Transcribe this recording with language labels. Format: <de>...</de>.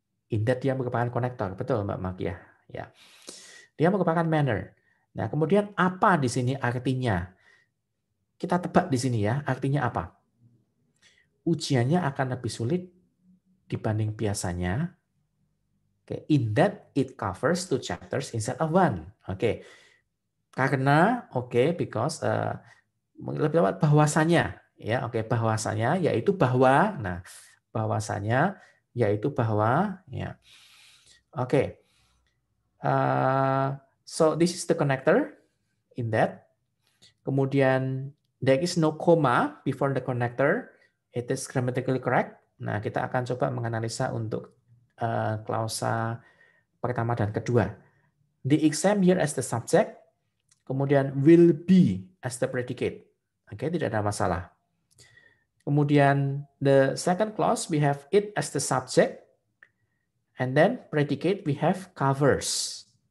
<id>In that dia merupakan konektor, betul Mbak Makia. Ya. Dia merupakan manner. Nah, kemudian apa di sini artinya? Kita tebak di sini ya, artinya apa? Ujiannya akan lebih sulit dibanding biasanya.</id> <en>In that it covers 2 chapters instead of 1.</en> <id>Oke. Karena because lebih lewat bahwasanya ya. Oke, bahwasanya yaitu bahwa. Nah, bahwasanya yaitu bahwa ya. Oke.</id> <en>So this is the connector in that. Kemudian there is no comma before the connector. It is grammatically correct.</en> <id>Nah, kita akan coba menganalisa untuk klausa pertama dan kedua.</id> <en>The exam here as the subject, kemudian will be as the predicate. Oke,</en> <id>tidak ada masalah.</id> <en>Kemudian the second clause we have it as the subject, and then predicate we have covers.</en>